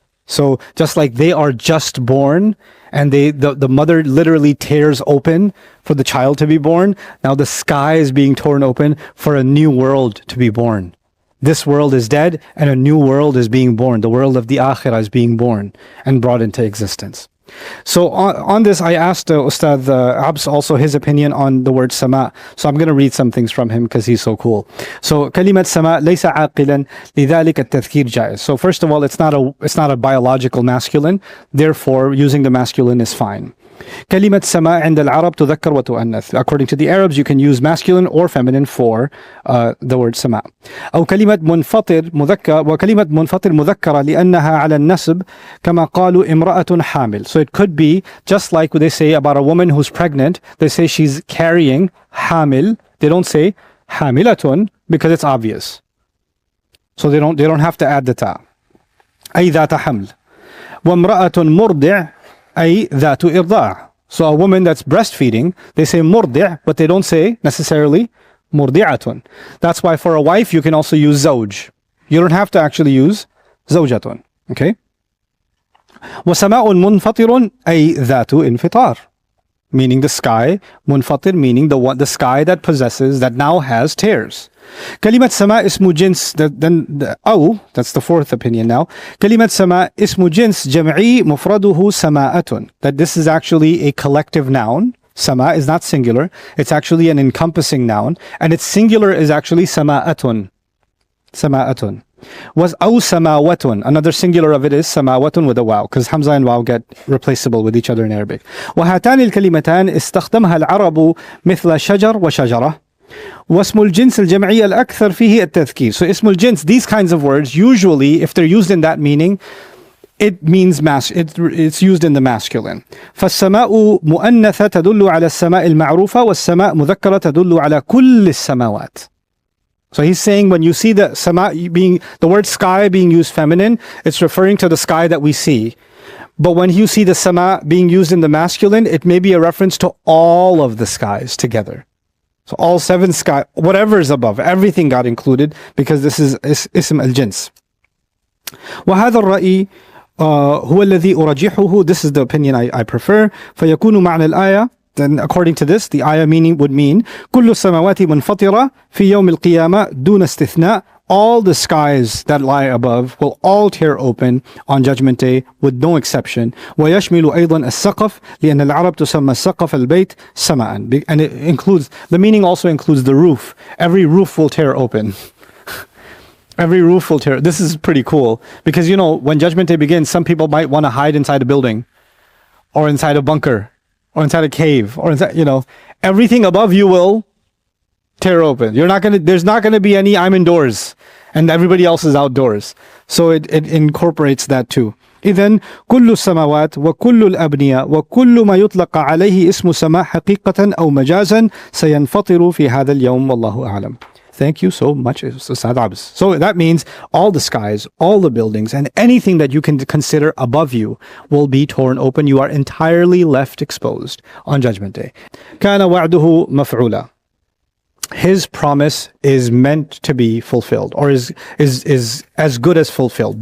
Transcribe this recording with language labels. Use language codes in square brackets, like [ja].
[en] So just like they are just born, and the mother literally tears open for the child to be born, now the sky is being torn open for a new world to be born. This world is dead and a new world is being born. The world of the Akhirah is being born and brought into existence. So on this, I asked Ustad Abs also his opinion on the word sama. So I'm going to read some things from him because he's so cool. [ar] So كلمة سماء ليس عاقلا لذلك التذكير جائز. [en] So first of all, it's not a biological masculine. Therefore, using the masculine is fine. [ar] كلمة سماء عند العرب تذكر وتؤنث. [en] According to the Arabs, you can use masculine or feminine for the word سماء. [ar] أو كلمة منفطر مذكر وكلمة منفطر مذكرة لأنها على النسب كما قالوا امرأة حامل. [en] So it could be just like they say about a woman who's pregnant. They say she's carrying حامل. They don't say حاملة because it's obvious. So they don't have to add the ta. [ar] أي ذات حمل. وامرأة مرضع أي ذات إرضاع. [en] So a woman that's breastfeeding, they say مرضع, but they don't say necessarily مرضعة. That's why for a wife you can also use زوج. You don't have to actually use زوجة. Okay? [ar] وسماء منفطر أي ذات انفطار. [en] Meaning the sky, منفطر meaning the sky that possesses, that now has tears. [ar] كلمة سماء اسم جنس, أو, [en] that's the fourth opinion now. [ar] كلمة سماء اسم جنس جمعي مفرده سماءة. [en] That this is actually a collective noun. Sama is not singular. It's actually an encompassing noun. And its singular is actually سماءة. [ar] سماءة. Was أو سماوة. [en] Another singular of it is سماوة with a waw, because Hamza and waw get replaceable with each other in Arabic. [ar] وهاتان الكلمتان استخدمها العرب مثل شجر وشجرة. واسم الجنس الجمعي الأكثر فيه التذكير. [en] So اسم الجنس, these kinds of words, usually if they're used in that meaning, it means it's used in the masculine. [ar] فالسماء مؤنثة تدل على السماء المعروفة والسماء مذكرة تدل على كل السماوات. [en] So he's saying when you see the sama the word sky being used feminine, it's referring to the sky that we see. But when you see the sama being used in the masculine, it may be a reference to all of the skies together. So all seven sky, whatever is above, everything got included because this is ism al-jins. [ar] وهذا الرأي هو الذي أرجحه. [en] This is the opinion I prefer. [ar] فيكون معنى الآية, [en] then according to this, the ayah meaning would mean [ar] كل السماوات منفطرة في يوم القيامة دون استثناء. [en] All the skies that lie above will all tear open on Judgment Day with no exception. [ar] ويشمل أيضا السقف لأن العرب تسمى سقف البيت سماء. [en] And it includes, the meaning also includes the roof. Every roof will tear open. Every roof will tear. This is pretty cool because, you know, when Judgment Day begins, some people might want to hide inside a building or inside a bunker or inside a cave or inside, you know, everything above you will tear open. There's not going to be any I'm indoors and everybody else is outdoors. So it incorporates that too. [ar] إذن كل السماوات وكل الأبنية وكل ما يطلق عليه اسم سماء حقيقة أو مجازا سينفطر في هذا اليوم والله أعلم. [en] Thank you so much, Ustad Abs. So that means all the skies, all the buildings, and anything that you can consider above you will be torn open. You are entirely left exposed on Judgment Day. [ar] كان وعده مفعولا. [en] His promise is meant to be fulfilled, or is as good as fulfilled.